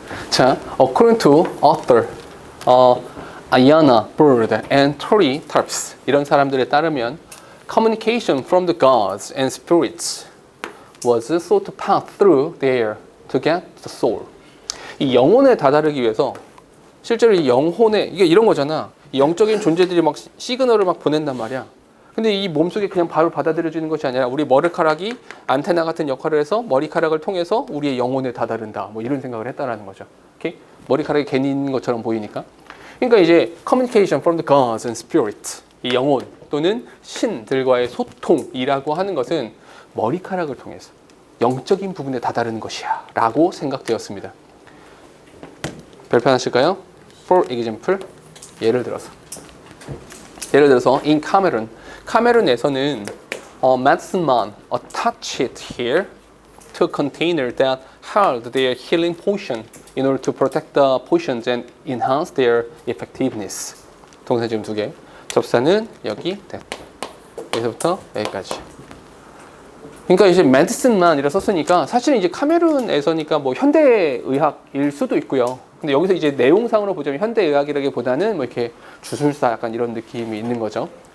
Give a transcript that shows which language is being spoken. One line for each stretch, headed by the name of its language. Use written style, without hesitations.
English: 자, according to author, Ayana Bird and Tori Tarps
Korean: 이런 사람들에 따르면
English: communication from the gods and spirits was thought to pass through the air to get the soul.
Korean: 이 영혼에 다다르기 위해서 실제로 이 영혼에 이게 이런 거잖아. 이 영적인 존재들이 막 시그널을 막 보낸단 말이야. 근데 이 몸속에 그냥 바로 받아들여지는 것이 아니라 우리 머리카락이 안테나 같은 역할을 해서 머리카락을 통해서 우리의 영혼에 다다른다. 뭐 이런 생각을 했다라는 거죠. 오케이? 머리카락이 괜히 있는 것처럼 보이니까. 그러니까 이제
English: communication from the gods and spirits
Korean: 이 영혼 또는 신들과의 소통이라고 하는 것은 머리카락을 통해서 영적인 부분에 다다르는 것이야 라고 생각되었습니다. 별표 하실까요?
English: For example,
Korean: 예를 들어서
English: in 카메룬에서는 medicine man attached it here to a container that held their healing potion in order to protect the potions and enhance their effectiveness.
Korean: 동사 지금 2개. 접사는 여기 여기서부터 여기까지. 그러니까 이제 medicine만이라 썼으니까 사실은 이제 카메룬에서니까 뭐 현대의학일 수도 있고요. 근데 여기서 이제 내용상으로 보자면 현대의학이라기보다는 뭐 이렇게 주술사 약간 이런 느낌이 있는 거죠.